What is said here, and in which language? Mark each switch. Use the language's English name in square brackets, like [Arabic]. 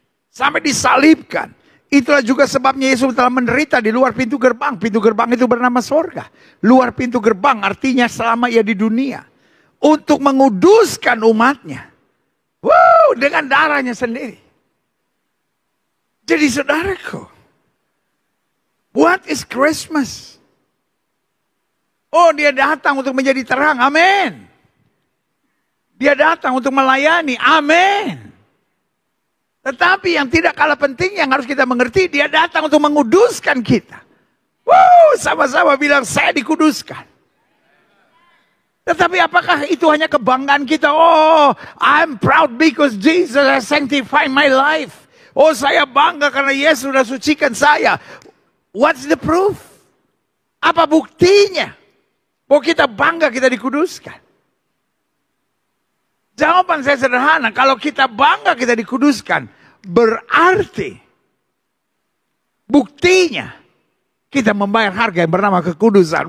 [Indonesian] Sampai disalibkan. Itulah juga sebabnya Yesus telah menderita di luar pintu gerbang. Pintu gerbang itu bernama sorga. Luar pintu gerbang artinya selama ia di dunia. Untuk menguduskan umatnya. Wow, dengan darahnya sendiri. Jadi saudaraku, [English] what is Christmas? [Indonesian] Oh, dia datang untuk menjadi terang, amin. Dia datang untuk melayani, amin. Tetapi yang tidak kalah penting yang harus kita mengerti, dia datang untuk menguduskan kita. Wow, sama-sama bilang saya dikuduskan. Tetapi apakah itu hanya kebanggaan kita? [English] Oh, I'm proud because Jesus has sanctified my life. [Indonesian] Oh, saya bangga karena Yesus sudah sucikan saya. [English] What's the proof? [Indonesian] Apa buktinya? Bahwa kita bangga kita dikuduskan. Jawaban saya sederhana. Kalau kita bangga kita dikuduskan. Berarti buktinya kita membayar harga yang bernama kekudusan.